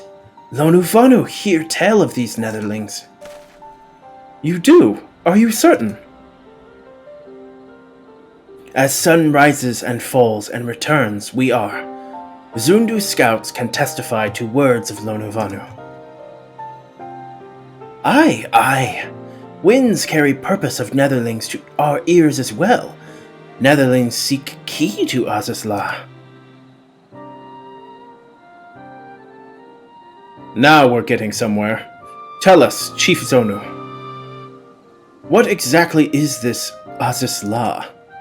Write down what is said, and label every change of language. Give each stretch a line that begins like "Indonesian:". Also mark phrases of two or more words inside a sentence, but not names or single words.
English: Lonuvanu hear tell of these Netherlings. You do? Are you certain? As sun rises and falls and returns, we are. Zundu scouts can testify to words of Lonuvanu. Aye, aye. Winds carry purpose of Netherlings to our ears as well. Netherlings seek key to Azazla. Now we're getting somewhere. Tell us, Chief Zonu. What exactly is this Azazla?